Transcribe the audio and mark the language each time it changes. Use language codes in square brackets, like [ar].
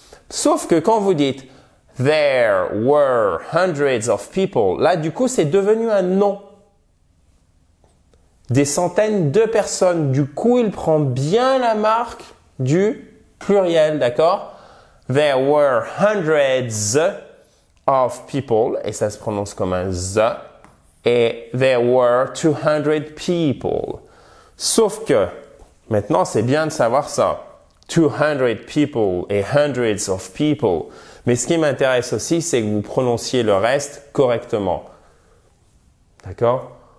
[fr] Sauf que quand vous dites [en] There were hundreds of people, [fr] là, du coup, c'est devenu un nom. Des centaines de personnes. Du coup, il prend bien la marque du pluriel, d'accord? [en] There were hundreds of people, [fr] et ça se prononce comme un Z, et [en] there were 200 people. [fr] Sauf que, maintenant, c'est bien de savoir ça. [en] 200 people et hundreds of people. [fr] Mais ce qui m'intéresse aussi, c'est que vous prononciez le reste correctement. D'accord?